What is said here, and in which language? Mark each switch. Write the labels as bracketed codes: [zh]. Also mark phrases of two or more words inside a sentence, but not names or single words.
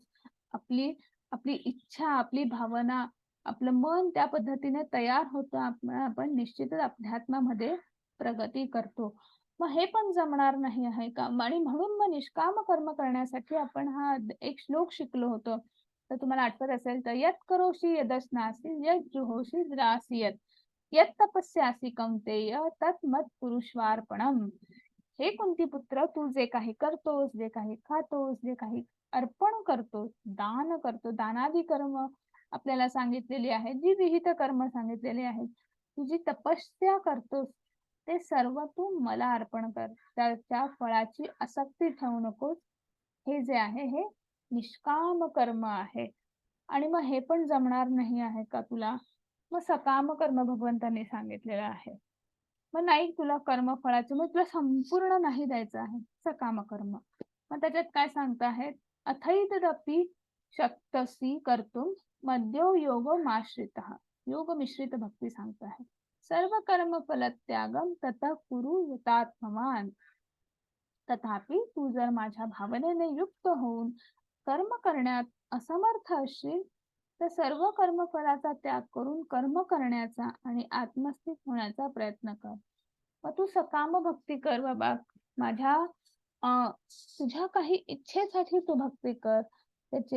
[mr] आपली आपली इच्छा, आपली भावना, आपलं मन त्या पद्धतीने तयार होतं. आपण निश्चितच अध्यात्मामध्ये प्रगती करतो. मग हे पण जमणार नाही आहे का? आणि म्हणून मग निष्काम कर्म करण्यासाठी आपण हा एक श्लोक शिकलो होतो. तर तुम्हाला आठवत असेल तर [sa] यत् करोषि यदश्नासि यत् जुहोषि द्रासी यत् तपस्यासि कौंतेय तत् मत पुरुषार्पणम. [mr] हे कुंती पुत्र, तू जे काही करतोस, जे काही खातोस, जे काही अर्पण करतोस, दान करतो, दानादी कर्म आपल्याला सांगितलेली आहे, जी विहित कर्म सांगितलेली आहेत, तुझी तपस्या करतोस, ते सर्व तू मला अर्पण कर. त्याच्या फळाची आसक्ती ठेवू नकोस. हे जे आहे हे निष्काम कर्म आहे. आणि मग हे पण जमणार नाही आहे का तुला? मग सकाम कर्म भगवंतांनी सांगितलेलं आहे. मग नाही तुला कर्मफळाचं, मग तुला संपूर्ण नाही द्यायचं आहे सकाम कर्म. मग त्याच्यात काय सांगत आहेत, [sa] अथैतदपि शक्तसी कर्तुम मध्यो योग माश्रितः. [mr] योग मिश्रित भक्ती सांगत आहे. [sa] सर्व कर्म फल त्यागम ततः कुरु यतात्मवान. [mr] तथापि तू जर माझ्या भावनेने युक्त होऊन कर्म करण्यात असमर्थ असशील तर सर्व कर्मफळाचा त्याग करून कर्म करण्याचा आणि आत्मस्थित होण्याचा प्रयत्न कर. मग तू सकाम भक्ती कर बाबा. तुझ्या काही इच्छेसाठी तू भक्ती कर त्याचे.